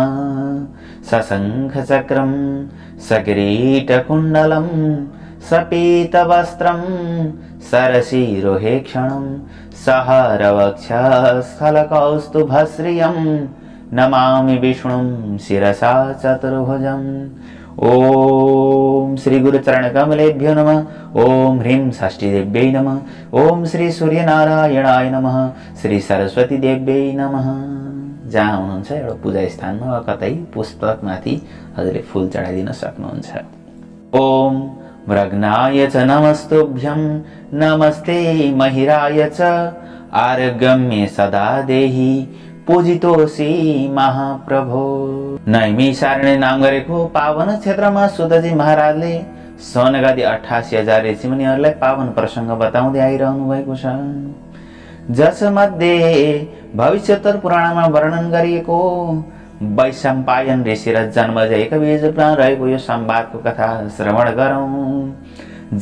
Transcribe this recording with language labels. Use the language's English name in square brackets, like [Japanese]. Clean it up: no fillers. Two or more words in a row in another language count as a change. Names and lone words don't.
[Sanskrit] सशंखचक्रं सकिरीटकुण्डलं सपीतवस्त्रं सरसीरुहेक्षणं सहरवक्षस्थलकौस्तुभश्रियं नमामि विष्णुं शिरसा चतुर्भुजम्। ओम श्री गुरुचरण कमलेभ्यो नमः। ओम ह्रीं षष्ठीदेव्यै नमः। ओम श्री सूर्यनारायणाय नमः। श्री सरस्वती देव्यै नमः। [Nepali] जहाँ हुनुहुन्छ एउटा पूजा स्थानमा वा कतै पुस्तकमाथि हजुरले फूल चढाइदिन सक्नुहुन्छ। [Sanskrit] ओम मृगनाय च नमस्तुभ्यं नमस्ते महिराय च आरोग्यं मे सदा देहि पूजितोऽसि महाप्रभो। [Nepali] नैमिषारण्य नाम गरेको पावन क्षेत्रमा सुतजी महाराजले सौनकादि 88,000 ऋषिमुनिहरूलाई पावन प्रसंग बताउँदै आइरहनु भएको छ। जसमध्ये भविष्योत्तर पुराणमा वर्णन गरिएको वैशम्पायन ऋषि र जन्मजयका बीचमा रहेको यो संवादको कथा श्रवण गरौं।